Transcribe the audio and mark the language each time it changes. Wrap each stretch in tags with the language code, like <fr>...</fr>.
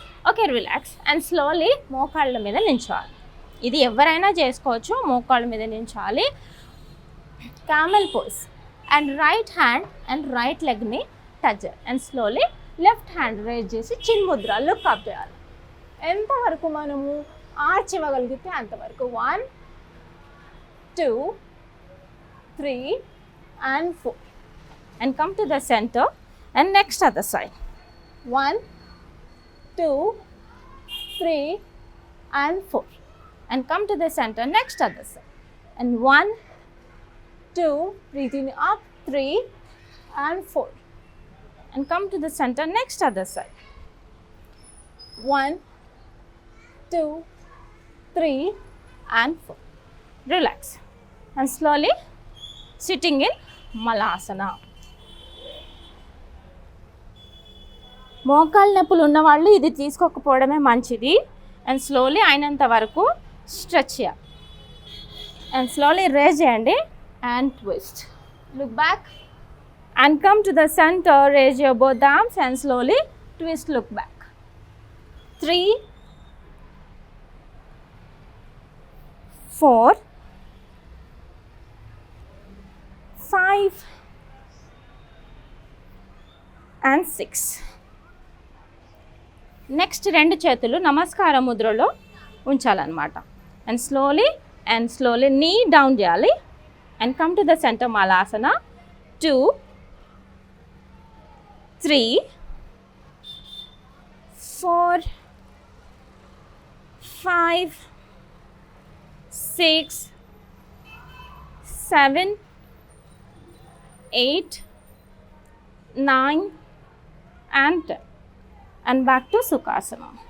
<en>okay, relax and slowly</en> <te>మోకాళ్ళ మీద నించోవాలి. ఇది ఎవరైనా చేసుకోవచ్చు. మోకాళ్ళ మీద నించోవాలి.</te> <en>Camel pose and right hand and right లెగ్ని touch and slowly left hand raise చేసి చిన్ ముద్ర look up చేయాలి.</en> <te>ఎంతవరకు మనము ఆర్చ్ ఇవ్వగలిగితే అంతవరకు.</te> <en>1, 2, 3 and 4 and come to the center and next other side. 1, 2, 3 and 4 and come to the center, next other side. And 1, 2, breathing up, 3 and 4 and come to the center, next other side. 1, 2, 3 and 4. Relax and slowly sitting in Malasana.</en> <te>మోకాళ్ళ నొప్పులు ఉన్నవాళ్ళు ఇది తీసుకోకపోవడమే మంచిది.</te> <en>and slowly</en> <te>అయినంత వరకు stretch చేయాలి.</te> <en>And slowly raise చేయండి and twist. Look back and come to the center. Raise your both arms and slowly twist, look back. 3, 4, 5 and 6.</en> <te>Next రెండు చేతులు నమస్కార ముద్రలో ఉంచాలన్నమాట.</te> <en>And slowly knee down చేయాలి and come to the center Malasana. 2, 3, 4, 5, 6, 7, 8, 9 and 10 and back to Sukhasana.</en>